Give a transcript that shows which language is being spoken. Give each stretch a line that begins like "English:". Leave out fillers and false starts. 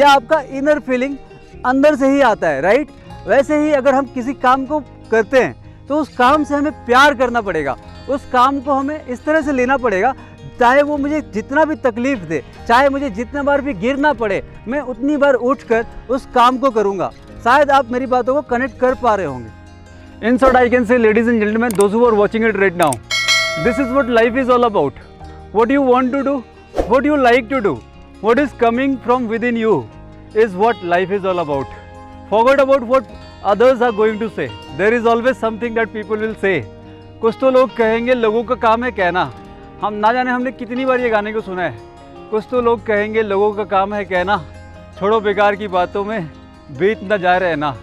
Hindi: ये आपका inner feeling अंदर से ही आता है, राइट? वैसे ही अगर हम किसी काम को करते हैं तो उस काम से हमें प्यार करना पड़ेगा। उस काम को हमें इस तरह से लेना पड़ेगा, चाहे वो मुझे जितना भी तकलीफ दे, चाहे मुझे जितना बार भी गिरना पड़े, मैं उतनी बार उठकर उस काम को करूँगा। शायद आप मेरी बातों को कनेक्ट कर पा रहे होंगे।
English: In short, I can say, ladies and gentlemen, those who are watching it right now, this is what life is all about. What you want to do, what you like to do, what is coming from within you is what life is all about. Forget about what others are going to say. There is always something that people will say.
Hindi: कुछ तो लोग कहेंगे लोगों का काम है कहना। हम ना जाने हमने कितनी बार ये गाने को सुना है। कुछ तो लोग कहेंगे लोगों का काम है कहना, छोड़ो बेकार की बातों में बीत न जाए रहना।